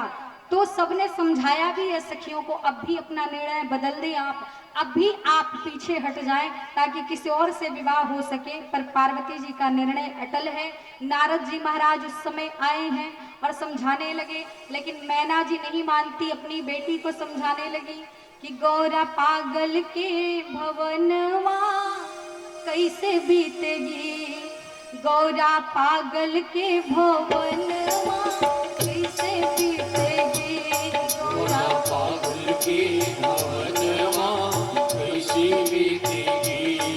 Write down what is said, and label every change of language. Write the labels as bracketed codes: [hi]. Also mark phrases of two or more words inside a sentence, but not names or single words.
[hi] तो सबने समझाया भी है सखियों को, अब भी अपना निर्णय बदल दें आप, अब भी आप पीछे हट जाएं ताकि किसी और से विवाह हो सके। पर पार्वती जी का निर्णय अटल है। नारद जी महाराज उस समय आए हैं और समझाने लगे, लेकिन मैना जी नहीं मानती, अपनी बेटी को समझाने लगी कि गौरा पागल के भवनवा कैसे बीतेगी, गौरा पागल के भवनवा कैसे बीतेगी, गौरा पागल के भवनवा कैसे बीतेगी,